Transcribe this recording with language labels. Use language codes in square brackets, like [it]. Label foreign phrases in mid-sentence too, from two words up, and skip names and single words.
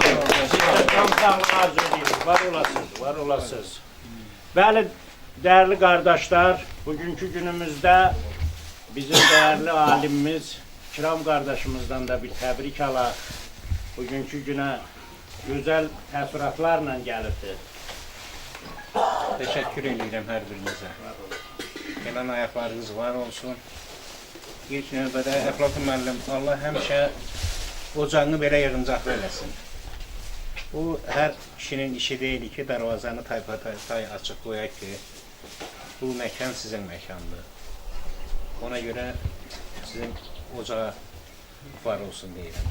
[az] Tam sağlığı arzu edirik. Var olasınız, var olasınız. Bəli, dəyərli qardaşlar, bugünkü günümüzdə bizim dəyərli alimimiz, Kiram qardaşımızdan da bir təbrik alaq. Bugünkü günə gözəl təəssüratlarla gəlibdir. [tr] Teşekkür ederim her birinize. Gelen ayaklarınız var olsun. [az] İlk növbədə Əflatun müəllim, Allah həmişə ocağını belə yığıncaqlı eləsin. Bu hər kişinin işi deyil ki, darvazanı tay açıq qoyaq ki, bu məkan sizin məkandır. Ona görə sizin ocağa var olsun deyirəm.